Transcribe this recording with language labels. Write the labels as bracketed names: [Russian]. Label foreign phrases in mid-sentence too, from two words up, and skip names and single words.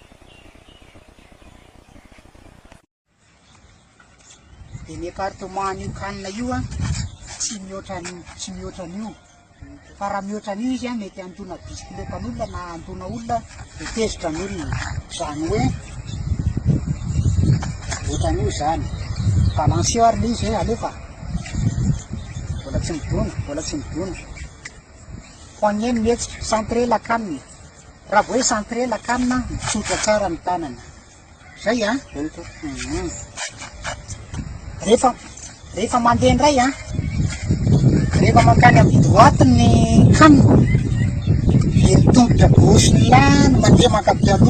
[Malagasy] Dia ny appartement io kanina io tsy mihoatran'io, fa raha mihoatran'io izy mety antona bisikletan'olona na antona olona dia tezitra ny olona, zany hoe ohatran'io zany balancieur izy alefa mbola tsy midona ho an'ny mihetsika [French] centré la canne. [Malagasy] Raha vao hoe [French] centré la canne [Malagasy] mitsotra tsara ny tanana zay rehefa mandeha indray rehefa mankany amin'ny droite ny canne dia mitongotra gauche ny lany mandeha mankavia aloha.